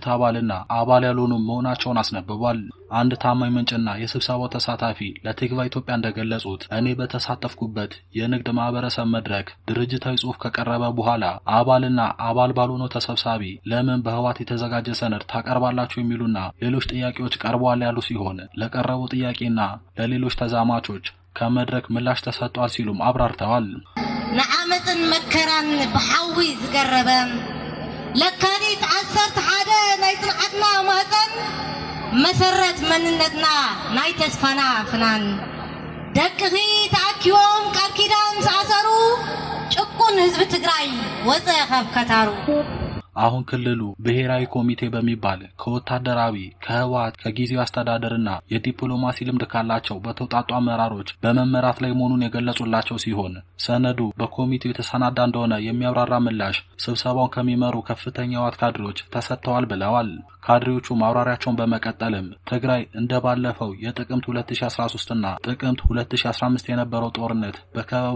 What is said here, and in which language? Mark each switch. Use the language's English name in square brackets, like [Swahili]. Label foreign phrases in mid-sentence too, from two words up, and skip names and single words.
[Amharic] አባልና አባል ያልሆኑ መሆናቸውን አስነብቧል። አንድ ታማኝ ምንጭና የስብሰባው ተሳታፊ ለቲክቫ ኢትዮጵያ እንደገለጹት እኔ በተሳተፍኩበት የንግድ ማህበረሰብ መድረክ ድርጅታዊ ጽሑፍ ከቀረበ በኋላ አባልና አባል ባልሆኑ ተሰብሳቢ ለምን በህወሓት የተዘጋጀ ሰነድ ታቀርባላችሁ የሚሉና ሌሎች ጥያቄዎች ቀርበዋል ያሉ ሲሆን ለቀረቡ ጥያቄና ለሌሎች ተዛማቾች ከመድረክ ምላሽ ተሰጥቷል ሲሉም አብራርተዋል። [Tigrinya] ንዓመፅን መከራን ብሓዊ ዝገረበ ለካቲት 11 ናይ ጽንዓትና ማህፀን መሰረት መንነትና ናይ ተስፋና ፍናን ደቅኺ ተኣኪቦም ቃል ኪዳን ዝኣሰሩ ጭቁን ህዝብ ትግራይ ወፀ ከፍከታሩ። [Amharic] አሁን ክልሉ ብሔራዊ ኮሚቴ በሚባል ከወታደራዊ ከህወሓት ከጊዜው አስተዳደርና የዲፕሎማሲ ልምድ ካላቸው በተውጣጡ አመራሮች በመመራት ላይ መሆኑን የገለጹላቸው ሲሆን ሰነዱ በኮሚቴው የተሰናዳ እንደሆነ የሚያብራራ ምላሽ ስብሰባውን ከሚመሩ ከፍተኛ ህወሓት ካድሬዎች ተሰጥተዋል ብለዋል። ካድሬዎቹ ማብራሪያቸውን በመቀጠልም ትግራይ እንደባለፈው የጥቅምት 2013 እና ጥቅምት 2015 የነበረው ጦርነት በከበባ